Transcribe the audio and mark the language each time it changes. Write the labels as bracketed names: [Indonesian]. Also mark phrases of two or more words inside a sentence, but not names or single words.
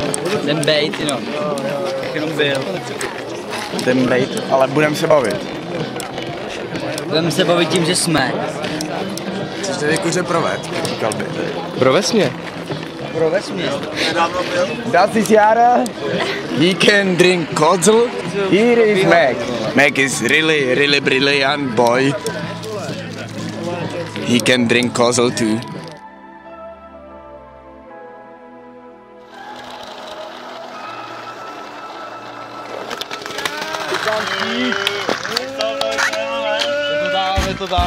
[Czech] Jdem bejt, no. Jak jenom byl. Jdem bejt, ale budeme se bavit. Budeme se bavit tím, že jsme. Což tady kuře proved, říkal by. Provez mě. Provez mě. [German] Das ist Jara. [English] He can drink kozel. Here is Mac. Mac is really brilliant boy. He can drink kozel too. [Czech] Je to tam.